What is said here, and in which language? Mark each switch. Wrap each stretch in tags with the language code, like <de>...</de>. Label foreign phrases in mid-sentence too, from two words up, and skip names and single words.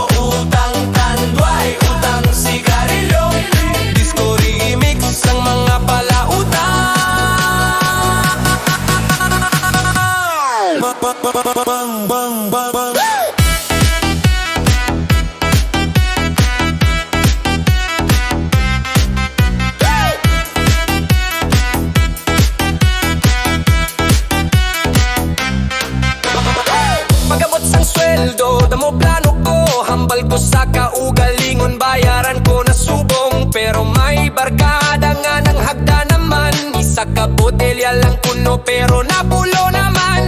<hil>Utang tanduay, utang sigarilyo,</hil> <en>disco remix</en> <hil>ang mga palautang. Bang bang bang bang. Pag-abot sang sweldo, damo plano ko, hambal ko sa kaugalingon, bayaran ko na subong. Pero may barkada nga ng hagda naman, isa ka botelya lang puno pero napulo naman.</hil>